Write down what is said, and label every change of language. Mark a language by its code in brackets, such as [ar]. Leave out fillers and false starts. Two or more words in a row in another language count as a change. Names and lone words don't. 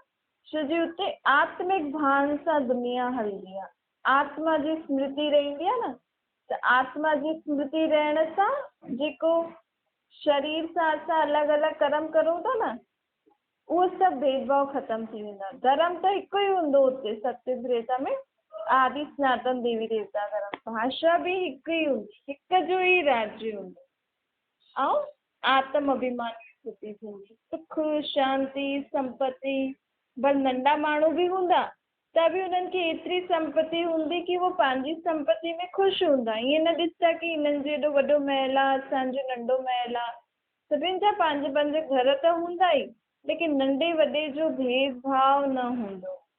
[sd] छो जी उते आत्मिक भान सां दुनिया हलंदी आहे। आत्मा जी स्मृति रहंदी आहे न। त आत्मा जी स्मृति रहण सां जेको शरीर सां असां अलॻि अलॻि कर्म करूं था न, उहो सभु भेदभाव ख़तम थी वेंदा। धर्म त हिकु ई हूंदो उते सत्युग त्रेता में। आदि सनातन देवी देवता धर्म। भाषा भी हिकु ई हूंदी, हिक जो ई राज्य हूंदो ऐं आत्म अभिमान जी स्थिति थींदी। सुख शांति संपत्ति। बस नंढा माण्हू भी हूंदा त बि उन्हनि खे एतिरी संपत्ति हूंदी कि वो पंहिंजी संपत्ति में ख़ुशि हूंदा। ईअं न ॾिसंदा कि हिननि जो एॾो वॾो महल आहे, असांजो नंढो महल आहे। सभिनि जा पंहिंजे पंहिंजे घर त हूंदा ई, लेकिन नंढे वॾे जो भेदभाव न हूंदो।